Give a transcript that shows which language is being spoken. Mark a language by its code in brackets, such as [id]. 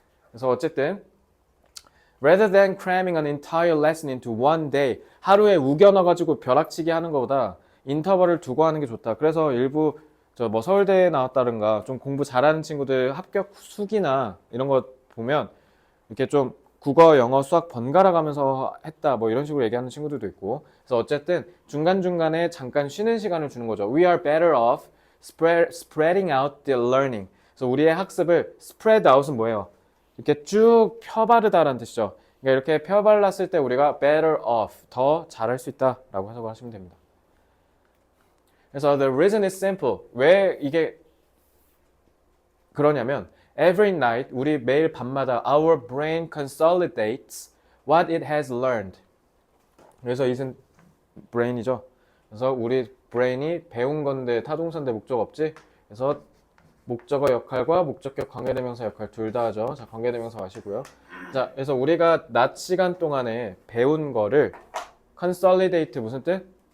[ko] 그래서 어쨌든 [en] rather than cramming an entire lesson into one day [ko] 하루에 우겨 넣어가지고 벼락치기 하는 것보다 인터벌을 두고 하는 게 좋다. 그래서 일부 뭐 서울대에 나왔다든가 좀 공부 잘하는 친구들 합격 수기나 이런 거 보면 이렇게 좀 국어, 영어, 수학 번갈아 가면서 했다 뭐 이런 식으로 얘기하는 친구들도 있고. 그래서 어쨌든 중간중간에 잠깐 쉬는 시간을 주는 거죠. [en] We are better off spreading out the learning. [ko] 그래서 우리의 학습을 spread out은 뭐예요? 이렇게 쭉 펴바르다라는 뜻이죠. 그러니까 이렇게 펴발랐을 때 우리가 better off, 더 잘할 수 있다라고 해석을 하시면 됩니다. 그래서 [en] the reason is simple. [ko] 왜 이게 그러냐면 [en] every night, [ko] 우리 매일 밤마다 [en] our brain consolidates what it has learned. [ko] 그래서 이것은 brain이죠. 그래서 우리 brain이 배운 건데 타동사인데 목적 없지? 그래서 목적어 역할과 목적격 관계대명사 역할 둘 다 하죠. 자, 관계대명사 마시고요. 자, 그래서 우리가 낮 시간 동안에 배운 거를 consolidate 무슨 뜻?